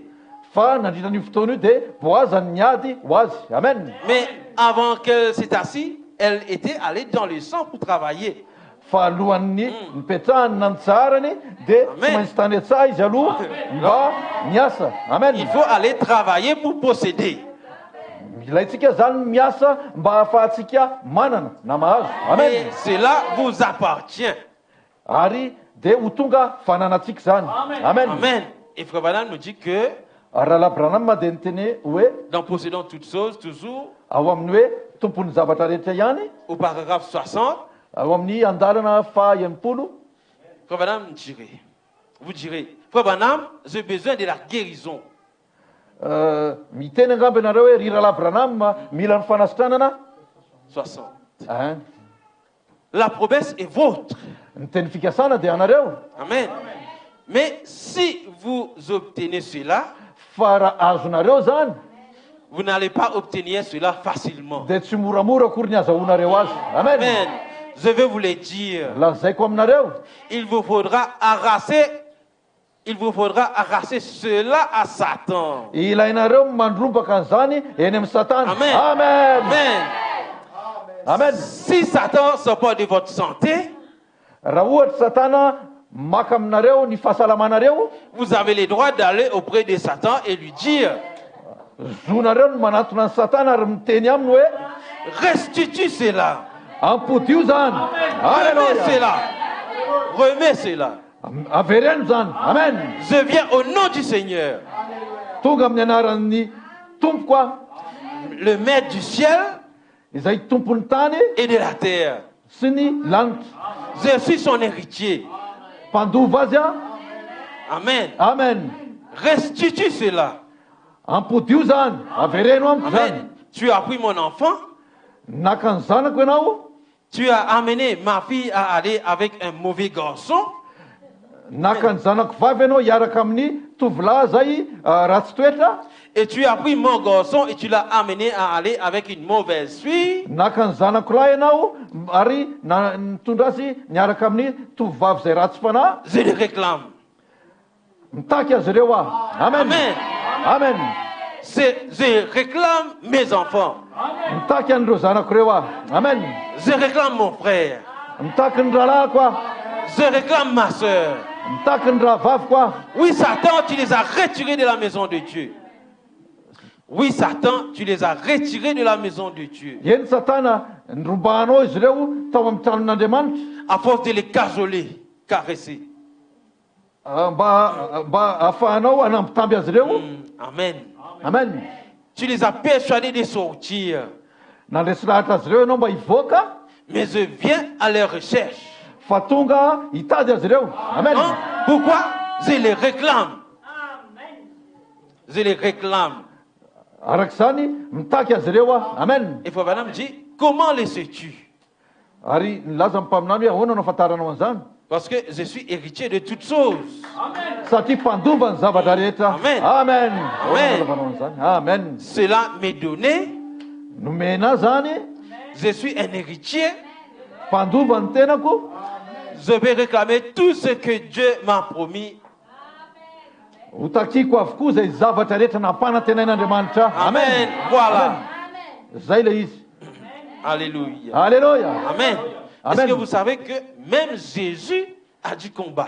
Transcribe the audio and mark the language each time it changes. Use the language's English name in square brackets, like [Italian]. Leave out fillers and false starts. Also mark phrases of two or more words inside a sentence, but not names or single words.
[Malagasy] fa nandritra n'io fotoana io dia Boaza ny niady ho azy. Amen. [French] Mais avant qu'elle s'est assise, elle était allée dans le champ pour travailler. [Malagasy] Fa alohan'ny nipetrahany na nitsaharany dia tsy Amen. maintsy tany an-tsaha izy aloha mba niasa. Amen. [French] Il faut aller travailler pour posséder. [Malagasy] Ilayntsika zany miasa mba ahafahantsika manana na mahazo. Amen. [French] Et cela vous appartient. [Malagasy] Ary dia ho tonga fananatsika zany. Amen. Amen. [French] Et Frère Branham nous dit que [Malagasy] Ary raha Branham dia niteny hoe [French] dans possédant toutes choses, toujours, [Malagasy] ao amin'ny hoe tompon'ny zavatra rehetra ihany, [French] au paragraphe 60, [Malagasy] ao amin'ny andalana faha-enimpolo, [French] Frère Branham dirait, vous direz, Frère Branham, j'ai besoin de la guérison. [Malagasy] miteny angamba ianareo hoe ry rahalahy Branham mila ny fanasitranana. 60. [French] Hein? La promesse est vôtre. [Malagasy] Ny teny fikasana dia anareo. Amen. [French] Mais si vous obtenez cela, [Malagasy] Fa raha azonareo zany [French] vous n'allez pas obtenir cela facilement. [Malagasy] dia tsy moramora akory ny azahoanareo azy. Amen. [French] Amen. Je vais vous le dire. [Malagasy] Lazaiko aminareo, [French] Il vous faudra arracher cela à Satan. [Malagasy] ilainareo mandrombaka an'izany eny amin'ny Satana. Amen. Amen. Amen. Amen. [French] Si Satan s'emporte de votre santé, [Malagasy] Raha ohatra Satana maka aminareo ny fahasalamanareo, [French] vous avez le droit d'aller auprès de Satan et lui dire, [Malagasy] zonareo no manatona ny Satana ary miteny aminy hoe [French] restitue cela. [Malagasy] ampodio zany. [French] Remets Alléluia. cela. Remets cela. [Malagasy] Avereno zany. Amen. [French] Je viens au nom du Seigneur, [Malagasy] Tonga amin'ny anaran'ny Tompoko [French] le maître du ciel [Malagasy] izay tompon'ny tany [French] et de la terre. [Malagasy] sy ny lanitra. [French] Je suis son héritier. [Malagasy] Mpandova azy a. Amen. Amen. [French] Restitue cela. [Malagasy] Ampodio zany. Avereno amiko zany. [French] Amen. Tu as pris mon enfant, [Malagasy] Naka ny zanako ianao, [French] tu as amené ma fille à aller avec un mauvais garçon. [Malagasy] naka ny zanako vavy ianao hiaraka amin'ny tovolahy zay ratsy toetra. [French] Et tu as pris mon garçon et tu l'as amené à aller avec une mauvaise fille. [Malagasy] Naka ny zanako lahy ianao ary nitondra azy niaraka amin'ny tovovavy zay ratsy fanahy. [French] Je le réclame. [Malagasy] Mitaky azy ireo aho. Amen. Amen. Amen. [French] Je réclame mes enfants. [Malagasy] Mitaky an'ireo zanako ireo aho. Amen. [French] Je réclame mon frère. [Malagasy] Mitaky ny rahalahyko aho. [French] Je réclame ma soeur. [Malagasy] Mitaky ny rahavaviko aho. [French] Oui, Satan, tu les as retirés de la maison de Dieu. Oui, Satan, tu les as retirés de la maison de Dieu. [Malagasy] Eny Satana nirobahanao izy ireo tao amin'ny tranon'Andriamanitra. [French] À force de les cajoler, caresser. [Malagasy] Mba ahafahanao anampitamby azy ireo. Amen. Amen. [French] Tu les as persuadés de sortir. [Malagasy] Nandresy lahatra azy ireo ianao mba hivoaka. [French] Mais je viens à leur recherche. [Malagasy] Fa tonga hitady azy ireo. Amen. [French] Hein? Pourquoi? Je les réclame. Je les réclame. [Malagasy] Araka izany mitaky azy ireo aho. Amen. [French] Et Frère Branham dit, comment les sais-tu? [Malagasy] Ary nilaza mpaminany hoe ahoana no afantaranao an'izany. [French] Parce que je suis héritier de toutes choses. [Malagasy] Satria mpandova ny zavatra rehetra. Amen. Amen. Amen. Ahoana no an'izany. Amen. [French] Cela m'est donné. [Malagasy] Nomena zany. [French] Je suis un héritier. [Malagasy] Mpandova ny tenako. [French] Je vais réclamer tout ce que Dieu m'a promis. [Malagasy] Ho takiko avokoa zay zavatra rehetra nampanantenain'Andriamanitra. [French] Amen. Voilà. [Malagasy] Zay le izy. Alléluia. Alléluia. Amen. Amen. [French] Est-ce que vous savez que même Jésus a dû combattre?